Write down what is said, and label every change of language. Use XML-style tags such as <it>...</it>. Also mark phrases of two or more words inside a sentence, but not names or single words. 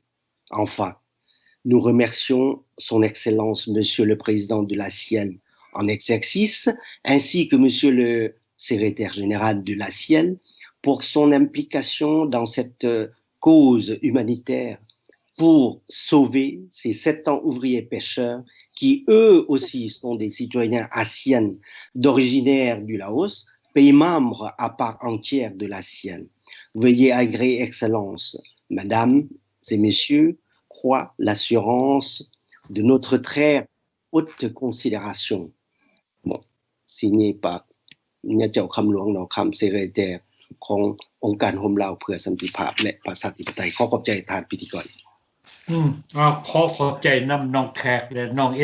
<fr>Enfin, nous remercions son Excellence, Monsieur le Président de l'ASEAN en exercice, ainsi que Monsieur le Secrétaire général de l'ASEAN pour son implication dans cette cause humanitaire pour sauver ces 700 ouvriers pêcheurs qui, eux aussi, sont des citoyens ASEAN d'originaire du Laos, pays membre à part entière de l'ASEAN. Veuillez agréer, Excellence, Mesdames et Messieurs, croient l'assurance de notre très haute considération. Bon, signé par Nya Chao Kham Luang Nong Kham, secrétaire</fr> <th>ขององค์การโฮมลาวเพื่อสันติภาพและประชาธิปไตยขอขอบใจท่านพิธีกร ขอขอบใจน้ำน้องแขกและน้องเอ</th>